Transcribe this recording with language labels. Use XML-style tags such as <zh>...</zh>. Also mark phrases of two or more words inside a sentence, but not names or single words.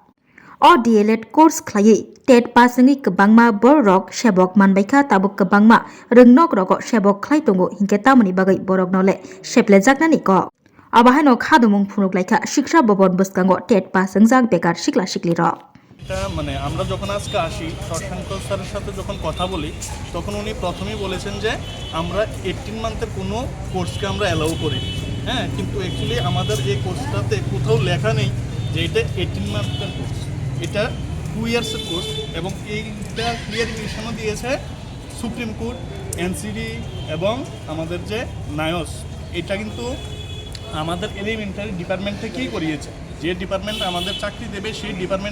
<trp>अ</trp> <en>DLEd course</en> <trp>खलायै</trp> <en>TET pass</en> <trp>जोंनि गोबांमा बरक सेबक मानबायखा ताबो गोबांमा रोंनक रक सेबक खलाय दंगो हिंके तामुनि बागै बरकनोले सेप्ले जागनानि क अबहायनो खादुमुं फुनुकलायखा शिक्षा भवन बसकांगो</trp> <en>TET pass</en> <trp>जोंजाक बेकार सिक्ला सिक्ली रक</trp> <bn>এটা মানে আমরা যখন আজকে আসি শশাঙ্ক স্যারের সাথে যখন কথা বলি তখন উনি প্রথমেই বলেছেন যে আমরা 18 মান্থের কোনো কোর্সকে আমরা অ্যালাউ করি হ্যাঁ কিন্তু অ্যাকচুয়ালি আমাদের এই কোর্সটাতে কোথাও লেখা নেই যে এটা 18</bn> <en>month's course</en> <bn>এটা 2</bn> <en>years course</en> <bn>এবং এইটা ক্লিয়ারিফিকেশনও দিয়েছে সুপ্রিম কোর্ট এনসিডি এবং আমাদের যে নায়স এটা কিন্তু আমাদের</bn> <en>elementary department</en> <bn>থেকেই করিয়েছে যে ডিপার্টমেন্ট আমাদের চাকরি দেবে সেই ডিপার্টমেন্ট</bn>